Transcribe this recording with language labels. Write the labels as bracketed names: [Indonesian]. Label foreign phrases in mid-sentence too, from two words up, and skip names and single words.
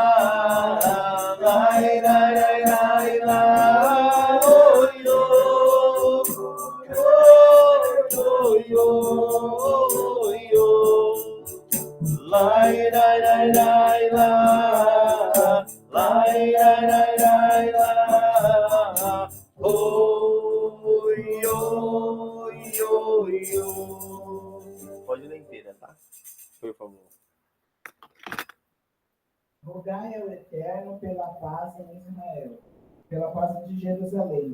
[Portuguese] Lai, lai, lai, lai, lai. Oh, yo. Oh, yo. Oh, yo. Lai, lai, lai, lai, lai. Lai, lai, lai, lai, lai. Oh, yo, yo, yo. Pode ler inteira, tá? Por favor. Rogai ao Eterno pela paz em Israel, pela paz de Jerusalém.